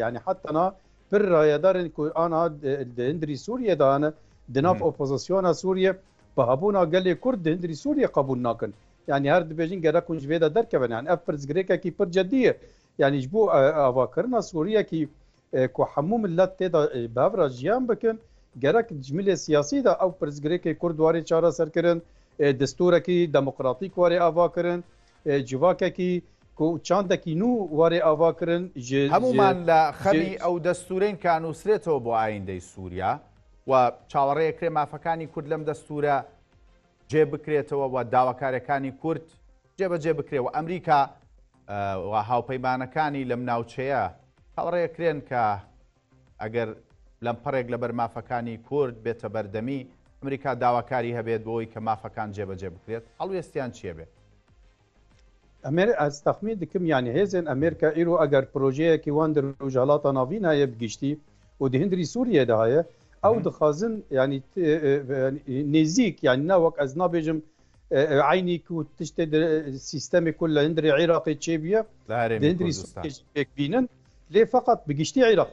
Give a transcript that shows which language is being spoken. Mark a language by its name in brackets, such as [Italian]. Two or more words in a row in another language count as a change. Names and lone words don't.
[Kurdish] yani heta na pir rayedarên ku ana di hindirî Sûriyê de hene di nav opozisyona Sûriye bi hebûna gelê Kurd di hindirî Sûriye qebûl nakin yani her dibêjin gerek hûn ji vê de derkevin yani ev pirzgirêkekî pir ceddî ye yani ji bo avakirina Sûriyekî ku hemû millet tê de bi hev re jiyan bikin gerek cimilê siyasî de ew pirzgirêkê Kurd warê çareserkirin destûrekî demokratîk warê avakirin civakekî ku çandekî nû warê avakirin ji hemûman li xemî ew destûrên ka [Central Kurdish] nûsrêtەوە بۆ ئایندەی سووریا و چاوەڕێیەکرێ مافەکانی کورد لەم دەستورە جێ بکرێتەوە و داواکاریەکانی کورد جێبەجێ بکرێەوە ئەمریکا و هاوپەیمانەکانی لەم ناوچەیە هەڵڕێکرێن کە ئەگەر لەم پەڕێک لەبەر مافەکانی کورد بێتە بەردەمی ئەمریکا داواکاری هەبێت بۆی کە مافەکان جێبەجێ بکرێت هەڵوێستیان چیە بێت؟ [Kurdish] Ez texmîn dikim yani hêzên Amerîka îro eger projeyekî wan di Rojhilatê Navîn heye bigiştî û di hindirî Sûriyê de heye ew dixwazin yani nêzik yani ne wek ez nabêjim aynî ku tiştê sîstemê ku li hindirê Iraqê çêbiye di hindirî Sûriyê pêk bînin lê feqet bigiştî Iraq